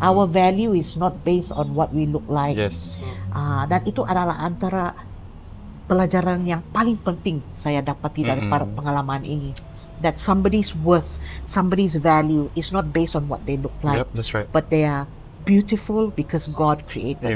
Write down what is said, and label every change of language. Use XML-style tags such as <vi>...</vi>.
<en>Our value is not based on what we look like. Yes.</en> <ms>Dan itu adalah antara pelajaran yang paling penting saya dapati dari pengalaman ini.</ms> <en>That somebody's worth, somebody's value is not based on what they look like. Yep, that's right. But they are beautiful because God created</en>